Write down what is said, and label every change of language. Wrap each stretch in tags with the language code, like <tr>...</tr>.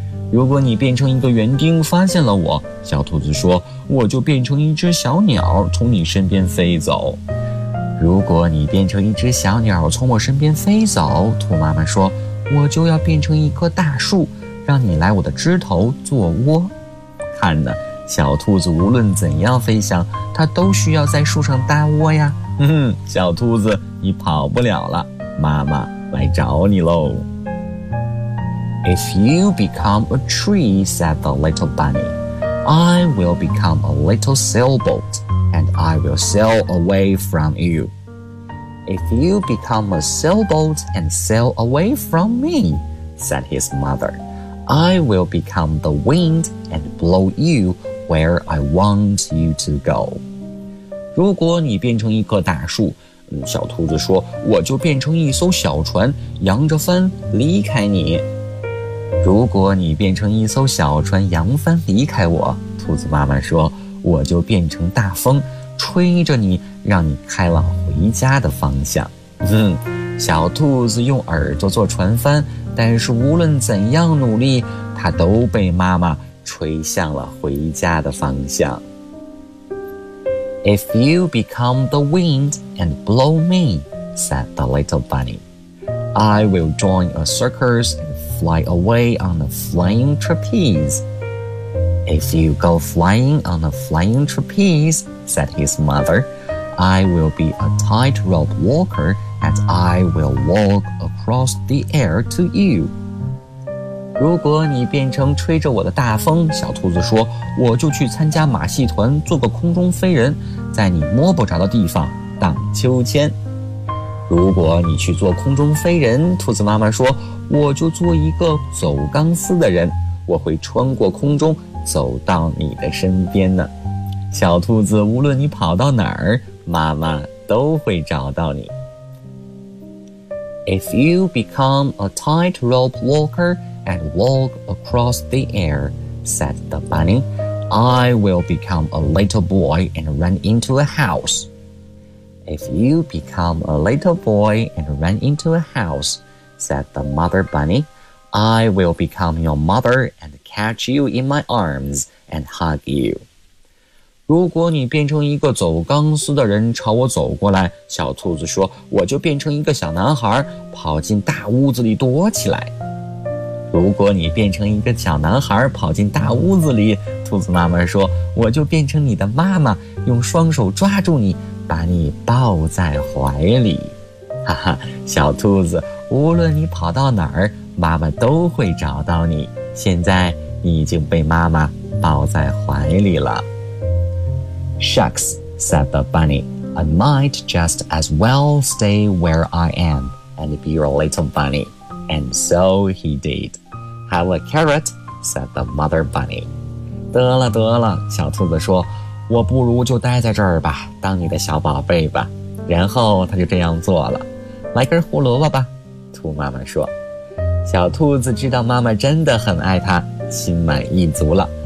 <zh>如果你变成一个园丁发现了我，小兔子说，我就变成一只小鸟从你身边飞走。如果你变成一只小鸟从我身边飞走，兔妈妈说，我就要变成一棵大树，让你来我的枝头做窝。看呢，小兔子无论怎样飞翔，它都需要在树上搭窝呀。小兔子，你跑不了了。妈妈来找你喽。</zh> <en>If you become a tree, said the little bunny, I will become a little sailboat, and I will sail away from you. If you become a sailboat and sail away from me, said his mother, I will become the wind and blow you where I want you to go.</en> <zh>如果你变成一棵大树，小兔子说，我就变成一艘小船，扬着帆离开你。如果你变成一艘小船扬帆离开我，兔子妈妈说，我就变成大风，吹着你，让你开往回家的方向。小兔子用耳朵做船帆，但是无论怎样努力，它都被妈妈吹向了回家的方向。</zh> <en>If you become the wind and blow me, said the little bunny, I will join a circus and fly away on a flying trapeze. If you go flying on a flying trapeze, said his mother, I will be a tightrope walker and I will walk across the air to you.</en> <zh>如果你变成吹着我的大风，小兔子说，我就去参加马戏团，做个空中飞人，在你摸不着的地方荡秋千。如果你去做空中飞人，兔子妈妈说，我就做一个走钢丝的人，我会穿过空中走到你的身边呢。小兔子，无论你跑到哪儿，妈妈都会找到你。</zh> <en>If you become a tightrope walkerAnd walk across the air, said the bunny. I will become a little boy and run into a house. If you become a little boy and run into a house, said the mother bunny, I will become your mother and catch you in my arms and hug you.</en> <zh>如果你变成一个走钢丝的人朝我走过来，小兔子说，我就变成一个小男孩，跑进大屋子里躲起来。如果你变成一个小男孩跑进大屋子里，兔子妈妈说，我就变成你的妈妈，用双手抓住你，把你抱在怀里。哈哈，小兔子，无论你跑到哪儿，妈妈都会找到你。现在你已经被妈妈抱在怀里了。</zh> <en>Shucks, said the bunny, I might just as well stay where I am and be your little bunny. And so he did. Have a carrot, said the mother bunny.</en> <zh>得了得了，小兔子说，我不如就待在这儿吧，当你的小宝贝吧。然后他就这样做了。来根胡萝卜吧，兔妈妈说。小兔子知道妈妈真的很爱它，心满意足了。</zh>